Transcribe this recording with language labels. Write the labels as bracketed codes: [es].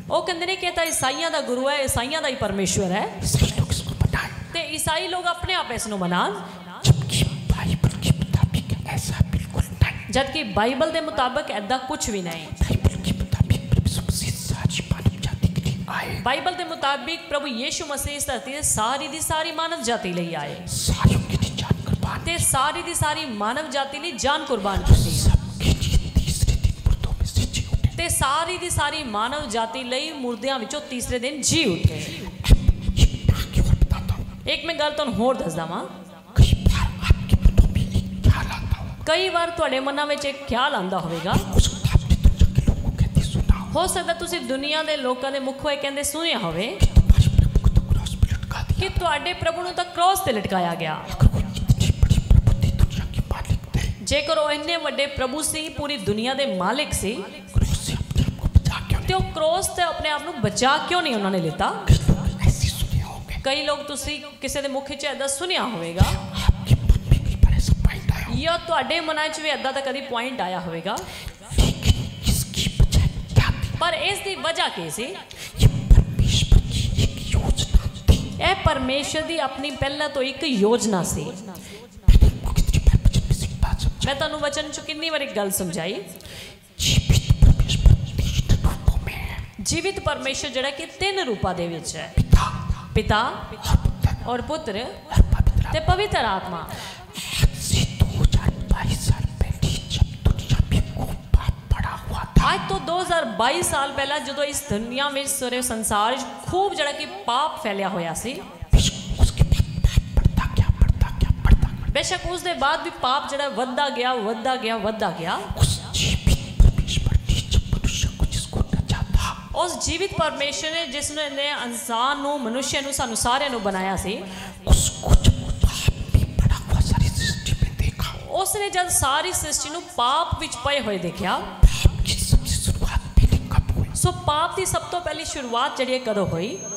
[hi] वो कहते हैं कि [pa] ईसाइयां दा गुरु है, ईसाइयां दा ही परमेश्वर है, [hi] ईसाई लोग इसको मनाएं। [pa] ते ਤੇ ਈਸਾਈ ਲੋਕ ਆਪਣੇ ਆਪ ਇਸ ਨੂੰ ਮਨਾਉਣ, [hi] जबकि बाइबल के मुताबिक ऐसा बिल्कुल नहीं। [pa] ਜਦਕਿ ਬਾਈਬਲ ਦੇ ਮੁਤਾਬਕ ਐਦਾਂ ਕੁਝ ਵੀ ਨਹੀਂ। [hi] बाइबल के मुताबिक प्रभु यीशु मसीह सारी मानव जाति के लिए आए। [pa] ਬਾਈਬਲ ਦੇ ਮੁਤਾਬਿਕ ਪ੍ਰਭੂ ਯੀਸ਼ੂ ਮਸੀਹ ਇਸ ਧਰਤੀ ਤੇ ਸਾਰੀ ਦੀ ਸਾਰੀ ਮਾਨਵ ਜਾਤੀ ਲਈ ਆਏ [hi] सारियों के लिए जान कुर्बान, [pa] ਤੇ ਸਾਰੀ ਦੀ ਸਾਰੀ ਮਾਨਵ ਜਾਤੀ ਲਈ ਜਾਨ ਕੁਰਬਾਨ ਕੀਤੀ [hi] सबके लिए तीसरे दिन मुर्दों में से जी उठे। [pa] ਤੇ ਸਾਰੀ ਦੀ ਸਾਰੀ ਮਾਨਵ ਜਾਤੀ ਲਈ ਮੁਰਦਿਆਂ ਵਿੱਚੋਂ ਤੀਸਰੇ ਦਿਨ ਜੀ ਉੱਠੇ। [hi] ये आगे और बताता हूँ, [pa] ਇੱਕ ਮੈਂ ਗੱਲ ਤੁਹਾਨੂੰ ਹੋਰ ਦੱਸਦਾ ਵਾਂ। [hi] कई बार आपके मनों में एक ख्याल आता होगा, [pa] ਕਈ ਵਾਰ ਤੁਹਾਡੇ ਮਨਾਂ ਵਿੱਚ ਇੱਕ ਖਿਆਲ ਆਉਂਦਾ ਹੋਵੇਗਾ, [hi] हो सकता है आपने दुनिया के लोगों को कहते सुना हो [pa] ਹੋ ਸਕਦਾ ਤੁਸੀਂ ਦੁਨੀਆ ਦੇ ਲੋਕਾਂ ਦੇ ਮੁਖੋਂ ਇਹ ਕਹਿੰਦੇ ਸੁਣਿਆ ਹੋਵੇ [hi] कि तुम्हारे प्रभु को तो क्रॉस पे लटका दिया। [pa] ਕਿ ਤੁਹਾਡੇ ਪ੍ਰਭੂ ਨੂੰ ਤਾਂ ਕ੍ਰੋਸ ਤੇ ਲਟਕਾਇਆ ਗਿਆ। [hi] अगर कोई इतनी बड़ी प्रभु थी, दुनिया के मालिक थे, [pa] ਜੇਕਰ ਉਹ ਇੰਨੇ ਵੱਡੇ ਪ੍ਰਭੂ ਸੀ, ਪੂਰੀ ਦੁਨੀਆ ਦੇ ਮਾਲਿਕ ਸੀ, [hi] क्रॉस से अपने आप को बचा क्यों [pa] ਤੇ ਉਹ ਕ੍ਰੋਸ ਤੇ ਆਪਣੇ ਆਪ ਨੂੰ ਬਚਾ ਕਿਉਂ ਨਹੀਂ ਉਹਨਾਂ ਨੇ ਲਿੱਤਾ? [hi] नहीं? कई लोग ऐसे सुने होंगे, [pa] ਕਈ ਲੋਕ ਤੁਸੀਂ ਕਿਸੇ ਦੇ ਮੁਖ 'ਚ ਐਦਾਂ ਸੁਣਿਆ ਹੋਵੇਗਾ [hi] आपके मन में कई बार ऐसा पॉइंट आया होगा, [pa] ਜਾਂ ਤੁਹਾਡੇ ਮਨਾਂ 'ਚ ਵੀ ਐਦਾਂ ਦਾ ਕਦੀ ਪੁਆਇੰਟ ਆਇਆ ਹੋਵੇਗਾ। [hi] लेकिन इसकी वजह क्या थी? [pa] ਪਰ ਇਸ ਦੀ ਵਜ੍ਹਾ ਕੀ ਸੀ? [hi] ये परमेश्वर की एक योजना थी। [pa] ਇਹ ਪਰਮੇਸ਼ਰ ਦੀ ਆਪਣੀ ਪਹਿਲਾਂ ਤੋਂ ਇੱਕ ਯੋਜਨਾ ਸੀ। [hi] मैंने आपको कितनी बार वचन में से एक बात समझा, [pa] ਮੈਂ ਤੁਹਾਨੂੰ ਵਚਨ 'ਚ ਕਿੰਨੀ ਵਾਰ ਇੱਕ ਗੱਲ ਸਮਝਾਈ, [hi] जीवित परमेश्वर तीन रूपों में है, [pa] ਜੀਵਿਤ ਪਰਮੇਸ਼ਰ ਜਿਹੜਾ ਕਿ ਤਿੰਨ ਰੂਪਾਂ ਦੇ ਵਿੱਚ ਹੈ, [hi] पिता [pa] ਪਿਤਾ [hi] और पुत्र [pa] ਔਰ ਪੁੱਤਰ [hi] और पवित्र [pa] ਤੇ ਪਵਿੱਤਰ ਆਤਮਾ। [hi] आज से 2022 साल पहले जब दुनिया में खूब पाप पड़ा हुआ था, [pa] ਅੱਜ ਤੋਂ 2022 ਸਾਲ ਪਹਿਲਾਂ ਜਦੋਂ ਇਸ ਦੁਨੀਆ ਵਿੱਚ ਸਾਰੇ ਸੰਸਾਰ 'ਚ ਖੂਬ ਜਿਹੜਾ ਕਿ ਪਾਪ ਫੈਲਿਆ ਹੋਇਆ ਸੀ, [hi] उसके बाद पाप बढ़ता गया, [pa] ਬੇਸ਼ੱਕ ਉਸ ਦੇ ਬਾਅਦ ਵੀ ਪਾਪ ਜਿਹੜਾ ਵੱਧਦਾ ਗਿਆ [hi] उस जीवित परमेश्वर ने जब मनुष्य को जिसको रचा था, [pa] ਉਸ ਜੀਵਿਤ ਪਰਮੇਸ਼ਰ ਨੇ ਜਿਸ ਨੇ ਇਨਸਾਨ ਨੂੰ, ਮਨੁੱਖ ਨੂੰ, ਸਾਨੂੰ ਸਾਰਿਆਂ ਨੂੰ ਬਣਾਇਆ ਸੀ, [hi] उसको जब पाप में पड़ा हुआ सारी सृष्टि में देखा, [pa] ਉਸ ਨੇ जब ਸਾਰੀ ਸ੍ਰਿਸ਼ਟੀ ਨੂੰ ਪਾਪ ਵਿੱਚ ਪਏ ਹੋਏ ਦੇਖਿਆ, [hi] पाप की सबसे शुरुआत पहले कब हुई? [pa] ਸੋ ਪਾਪ ਦੀ ਸਭ ਤੋਂ ਪਹਿਲੀ ਸ਼ੁਰੂਆਤ ਜਿਹੜੀ ਹੈ ਕਦੋਂ ਹੋਈ?